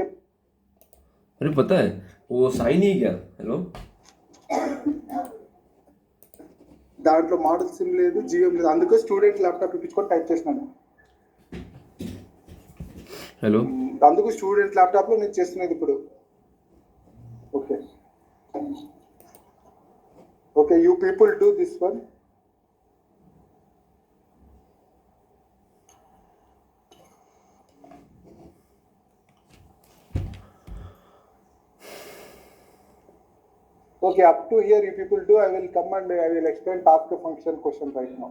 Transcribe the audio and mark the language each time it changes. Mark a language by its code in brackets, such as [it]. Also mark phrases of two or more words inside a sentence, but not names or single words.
[hi] अरे पता है वो साइन ही क्या हेलो [te] దాంట్లో మోడల్ సిమ్ లేదు జియో లేదు అందుకే స్టూడెంట్ ల్యాప్టాప్ ఇప్పించుకొని టైప్ చేసినాను [hi] हेलो [te] అందుకు స్టూడెంట్ ల్యాప్టాప్ లో నేను చేస్తున్నది ఇప్పుడు [en] okay okay you people do this one Okay, up to here you people do. I will come and I will explain task function question right now.